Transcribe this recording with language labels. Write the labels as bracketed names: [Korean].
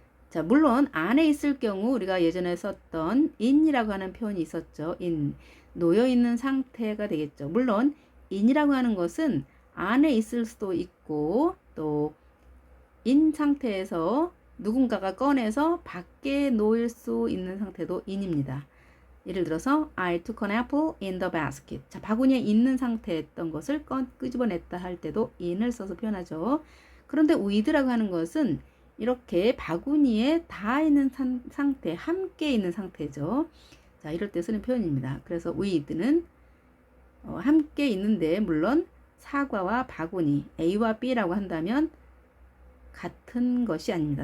[Korean] 자, 물론 안에 있을 경우 우리가 예전에 썼던 in이라고 하는 표현이 있었죠. in, 놓여 있는 상태가 되겠죠. 물론 in이라고 하는 것은 안에 있을 수도 있고 또 in 상태에서 누군가가 꺼내서 밖에 놓일 수 있는 상태도 in입니다. [English] 예를 들어서 I took an apple in the basket. [Korean] 자, 바구니에 있는 상태였던 것을 끄집어냈다 할 때도 in을 써서 표현하죠. 그런데 with라고 하는 것은 이렇게 바구니에 다 있는 상태, 함께 있는 상태죠. 자, 이럴 때 쓰는 표현입니다. 그래서 with는 함께 있는데 물론 사과와 바구니, A와 B라고 한다면 같은 것이 아닙니다.